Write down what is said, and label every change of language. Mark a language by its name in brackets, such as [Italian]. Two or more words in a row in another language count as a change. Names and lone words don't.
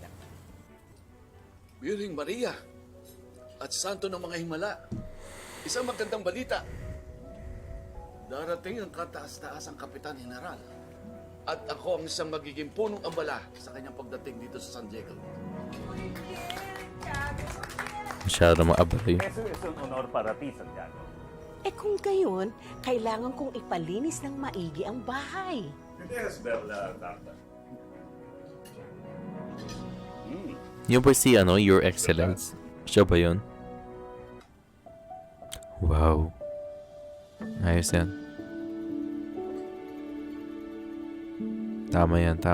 [Filipino] Birhing Maria at Santo ng mga Himala. Isang magandang balita. Darating ang kataas-taas ang Kapitan General. At ako ang isang magiging punong abala sa kanyang pagdating dito sa San Diego. Masyado mga abala yun. [Spanish] Eso es un honor para ti, Santiago. [Filipino] Eh kung gayon, kailangan kong ipalinis ng maigi ang bahay. [Spanish] ¿Quieres ver la tarta? [Filipino] Yung ba si [English] Your Excellence? [Filipino] Siya ba yun? Wow. Ayos yan. Tama yan.